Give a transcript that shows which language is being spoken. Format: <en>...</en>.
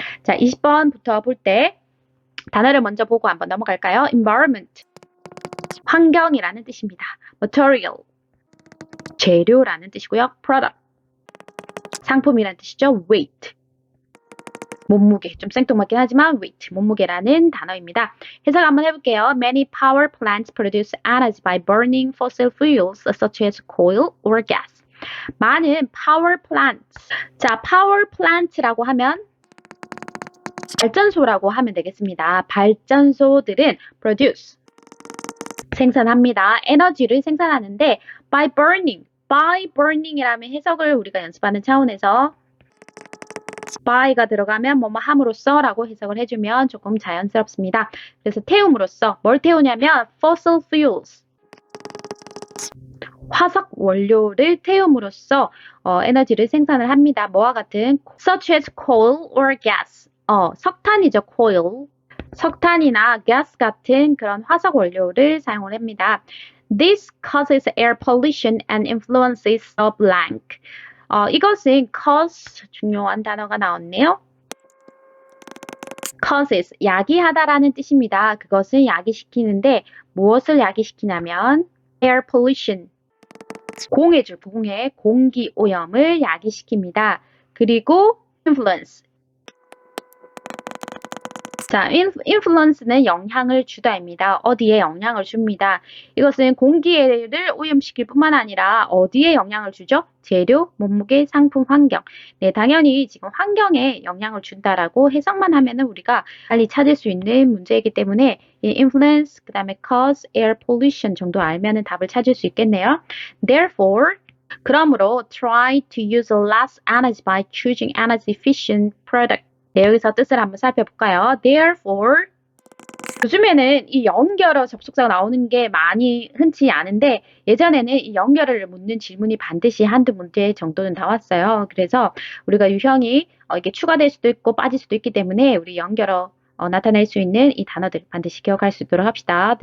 <ko>자, 20번부터 볼 때 단어를 먼저 보고 한번 넘어갈까요? environment, 환경이라는 뜻입니다. material, 재료라는 뜻이고요. product, 상품이란 뜻이죠. weight, 몸무게, 좀 생뚱맞긴 하지만 weight, 몸무게라는 단어입니다. 해석 한번 해볼게요.</ko> <en>Many power plants produce energy by burning fossil fuels such as coal or gas.</en> <ko>많은 power plants. 자, power plant라고 하면 발전소라고 하면 되겠습니다. 발전소들은 produce, 생산합니다. 에너지를 생산하는데 by burning이라면 해석을 우리가 연습하는 차원에서 by가 들어가면 뭐뭐 함으로써 라고 해석을 해주면 조금 자연스럽습니다. 그래서 태움으로써 뭘 태우냐면 fossil fuels, 화석 원료를 태움으로써 에너지를 생산을 합니다. 뭐와 같은 such as coal or gas, 석탄이죠. coal, 석탄이나 gas 같은 그런 화석 원료를 사용을 합니다.</ko> <en>This causes air pollution and influences the blank.</en> <ko>이것은 cause, 중요한 단어가 나왔네요. causes, 야기하다라는 뜻입니다. 그것은 야기시키는데 무엇을 야기시키냐면 air pollution, 공해줄, 공기 오염을 야기시킵니다. 그리고 influence. 자, influence는 영향을 주다입니다. 어디에 영향을 줍니다. 이것은 공기를 오염시킬 뿐만 아니라 어디에 영향을 주죠? 재료, 몸무게, 상품, 환경. 네, 당연히 지금 환경에 영향을 준다라고 해석만 하면은 우리가 빨리 찾을 수 있는 문제이기 때문에 이 influence, 그 다음에 cause, air pollution 정도 알면은 답을 찾을 수 있겠네요.</ko> <en>Therefore,</en> <ko>그러므로</ko> <en>try to use less energy by choosing energy efficient product.</en> <ko>네, 여기서 뜻을 한번 살펴볼까요? Therefore, 요즘에는 이 연결어 접속사가 나오는 게 많이 흔치 않은데 예전에는 이 연결어를 묻는 질문이 반드시 한두 문제 정도는 나왔어요. 그래서 우리가 유형이 이게 추가될 수도 있고 빠질 수도 있기 때문에 우리 연결어 나타낼 수 있는 이 단어들 반드시 기억할 수 있도록 합시다.</ko>